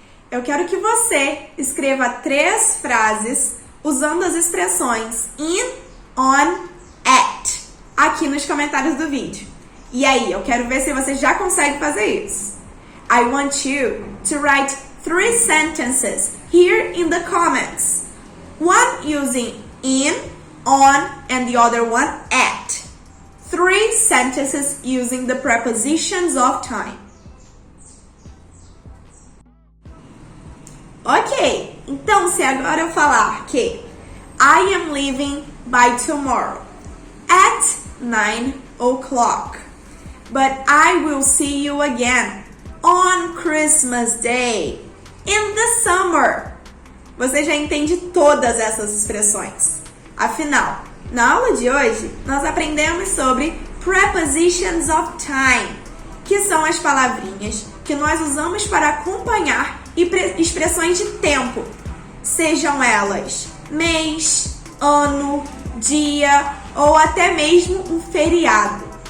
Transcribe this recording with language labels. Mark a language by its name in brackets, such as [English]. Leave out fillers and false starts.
[Portuguese] Eu quero que você escreva 3 frases usando as expressões in, on, at aqui nos comentários do vídeo. E aí, eu quero ver se você já consegue fazer isso. [English] I want you to write 3 sentences here in the comments. One using in, on, and the other one at. 3 sentences using the prepositions of time. [Portuguese] Ok, então se agora eu falar que [English] I am leaving by tomorrow at 9 o'clock, but I will see you again on Christmas Day in the summer. [Portuguese] Você já entende todas essas expressões. Afinal, na aula de hoje, nós aprendemos sobre prepositions of time, que são as palavrinhas que nós usamos para acompanhar expressões de tempo, sejam elas mês, ano, dia ou até mesmo um feriado.